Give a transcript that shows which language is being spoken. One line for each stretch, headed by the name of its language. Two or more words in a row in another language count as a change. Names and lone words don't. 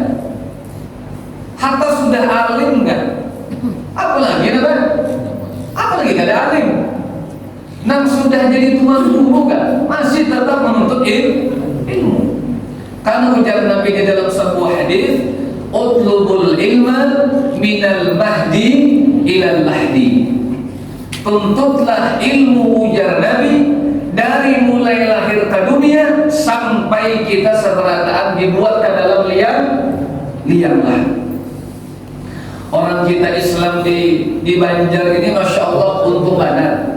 Indonesian: Hatta sudah alim enggak? Apalagi apa? Apalagi tidak ada alim.
Banjar: Nang sudah jadi tuan guru enggak?
Indonesian: Masih tetap menuntut ilmu. Karena ujar Nabi di dalam sebuah hadis,
Arabic: اطلبوا العلم من المهد إلى اللحد.
Indonesian: Tuntutlah ilmu, ujar Nabi, dari mulai lahir ke dunia sampai kita seberataan dibuat ke dalam liang lahat. Orang kita Islam di Banjar ini
Arabic: ما شاء الله
Indonesian: untung banget.